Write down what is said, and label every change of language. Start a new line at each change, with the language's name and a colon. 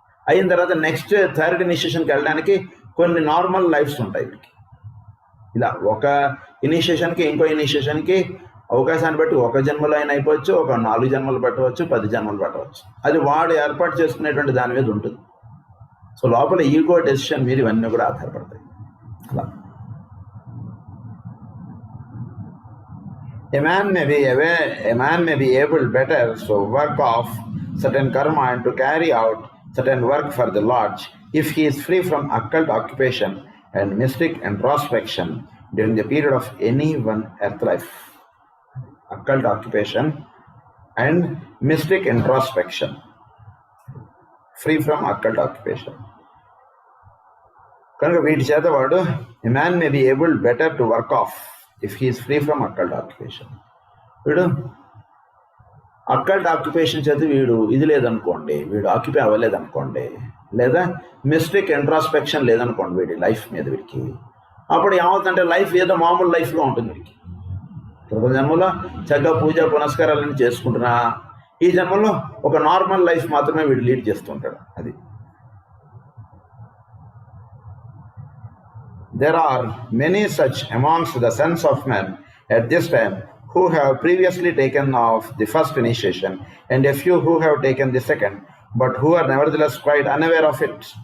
Telugu: అయిన తర్వాత next third ఇనిషియేషన్కి వెళ్ళడానికి కొన్ని నార్మల్ లైఫ్స్ ఉంటాయి వీడికి. ఇలా ఒక ఇనిషియేషన్కి ఇంకో ఇనిషియేషన్కి అవకాశాన్ని బట్టి ఒక జన్మలో అయినా అయిపోవచ్చు, ఒక 4 జన్మలు పట్టవచ్చు, 10 జన్మలు పట్టవచ్చు. అది వాడు ఏర్పాటు చేసుకునేటువంటి దాని మీద ఉంటుంది. సో లోపల ఈగో డెసిషన్ మీద ఇవన్నీ కూడా ఆధారపడతాయి.
English: అలా A man may be able better to work off certain karma and to carry out certain work for the Lord if he is free from occult occupation and mystic introspection during the period of any one earth life. Occult occupation and mystic introspection. Free from occult occupation.
Telugu: కనుక వీటి చేత వాడు
English: a man may be able better to work off if he is free from occult occupation.
Telugu: వీడు occult occupation చేత వీడు ఇది లేదనుకోండి, వీడు ఆక్యుపై అవ్వలేదనుకోండి, లేదా మిస్టిక్ ఇంట్రాస్పెక్షన్ లేదనుకోండి వీడి లైఫ్ మీద వీడికి, అప్పుడు ఏమవుతుందంటే లైఫ్ ఏదో మామూలు లైఫ్లో ఉంటుంది వీడికి. క్రితం జన్మలో చక్కగా పూజ పునస్కారాలన్నీ చేసుకుంటున్నా, ఈ జన్మలో ఒక నార్మల్ లైఫ్ మాత్రమే వీడు లీడ్ చేస్తుంటాడు.
English: అది there are many such amongst the sons of men at this time who have previously taken off the first initiation, and a few who have taken the second, but who are nevertheless quite unaware of it.